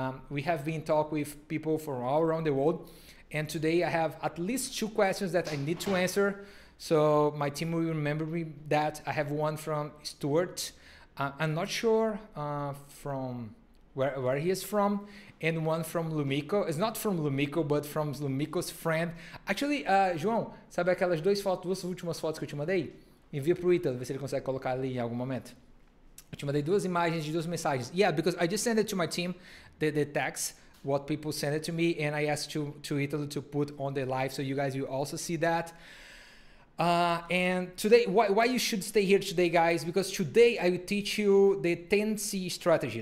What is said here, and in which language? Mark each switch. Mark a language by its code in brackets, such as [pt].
[en] We have been talking with people from all around the world. And today I have at least 2 questions that I need to answer. So my team will remember me that. I have one from Stuart. I'm not sure from where he is from. And one from Lumiko. It's not from Lumiko, but from Lumiko's friend. [pt] Actually, João, sabe aquelas duas últimas fotos que eu te mandei? Envia pro Ítalo, ver se ele consegue colocar ali em algum momento. Eu te mandei 2 imagens de 2 mensagens. [en] Yeah, because I just sent it to my team, the text, what people sent it to me, and I asked to Italy to put on the live so you guys will also see that. And today, why you should stay here today, guys? Because today I will teach you the 10C strategy.